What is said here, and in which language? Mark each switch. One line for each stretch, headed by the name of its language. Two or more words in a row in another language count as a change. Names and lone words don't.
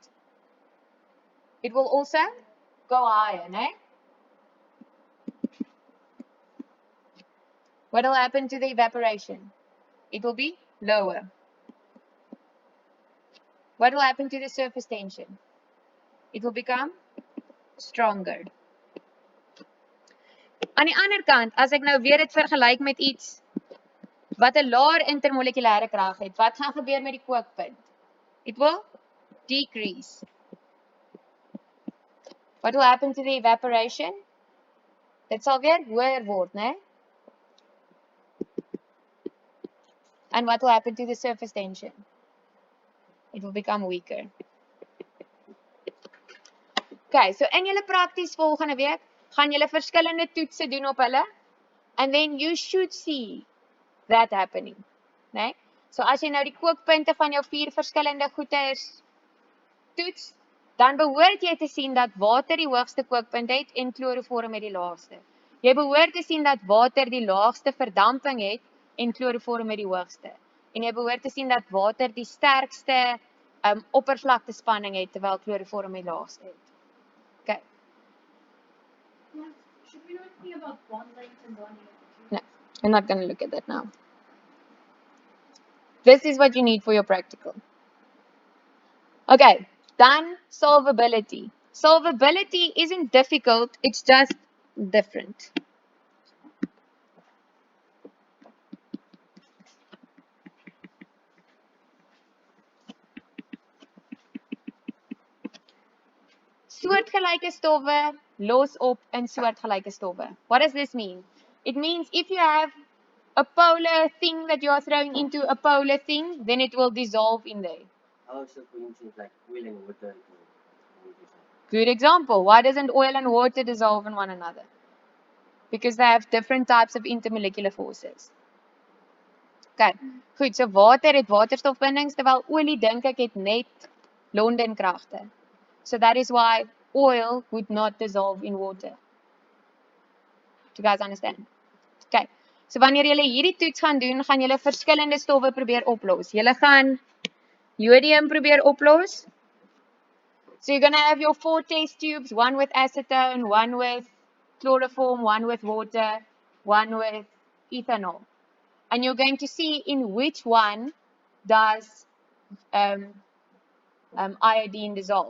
English: It will also go higher. Né? What will happen to the evaporation? It will be lower. What will happen to the surface tension? It will become stronger.
Afrikaans: Aan die ander kant, as ek nou weer dit vergelyk met iets wat 'n laer intermolekulêre krag het, wat gaan gebeur met die kookpunt?
English: It will decrease. What will happen to the evaporation?
Afrikaans: Dit sal weer hoër word, né?
English: And what will happen to the surface tension? It will become weaker. Okay, so
Afrikaans: in julle prakties volgende week gaan julle verskillende toetse doen op hulle
English: and then you should see that happening, né?
Afrikaans: So as jy nou die kookpunte van jou 4 verskillende goeters toets, dan behoort jy te sien dat water die hoogste kookpunt het en chloroform het die laagste. Jy behoort te sien dat water die laagste verdamping het en chloroform het die hoogste. En jy behoort te sien dat water die sterkste oppervlaktespanning het terwyl chloroform die laagste het.
English: Okay. Should we know anything about bond length and bonding? No, I'm not going to look at that now. This is what you need for your practical. Okay, then solvability. Solvability isn't difficult, it's just different.
Afrikaans: Soortgelyke stowwe los op in soortgelyke stowwe.
English: What does this mean? It means if you have a polar thing that you are throwing into a polar thing, then it will dissolve in there. How is it, for instance, like oil and water? Good example. Why doesn't oil and water dissolve in one another? Because they have different types of intermolecular forces.
Afrikaans: Okay, goed, so water het waterstofbindings, terwyl olie dink ek het net London-kragte.
English: So that is why oil would not dissolve in water. Do you guys understand?
Afrikaans: Okay, so wanneer julle hierdie toets gaan doen, gaan julle verskillende stowwe probeer oplos. Julle gaan jodium probeer oplos.
English: So you're going to have your 4 test tubes, one with acetone, one with chloroform, one with water, one with ethanol. And you're going to see in which one does iodine dissolve.